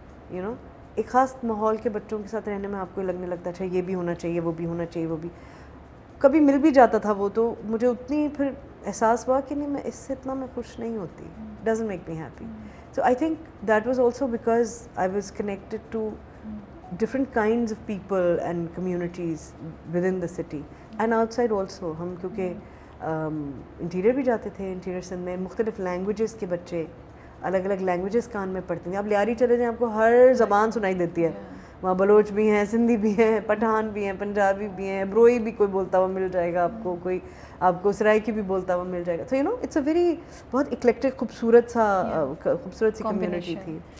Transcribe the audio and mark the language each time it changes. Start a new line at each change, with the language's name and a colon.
Urdu: You know, ایک خاص ماحول کے بچوں کے ساتھ رہنے میں آپ کو لگنے لگتا ہے یہ بھی ہونا چاہیے, وہ بھی ہونا چاہیے, وہ بھی کبھی مل بھی جاتا تھا وہ, تو مجھے اتنی پھر احساس ہوا کہ نہیں, میں اس سے اتنا میں خوش نہیں ہوتی,
English: Doesn't make me happy. So I think that was also because I was connected to different kinds of people and communities within the city and outside also.
Urdu: ہم کیونکہ انٹیریئر بھی جاتے تھے, انٹیریئر سندھ میں مختلف لینگویجز کے بچے الگ الگ لینگویجز کان میں پڑھتے ہیں. آپ لیاری چلے جائیں آپ کو ہر زبان سنائی دیتی ہے, وہاں بلوچ بھی ہیں, سندھی بھی ہیں, پٹھان بھی ہیں, پنجابی بھی ہیں, بروئی بھی کوئی بولتا ہوا مل جائے گا آپ کو, کوئی آپ کو سرائکی بھی بولتا ہوا مل جائے گا. تو
English: you know it's a very
Urdu: بہت اکلیکٹک خوبصورت سی کمیونٹی تھی.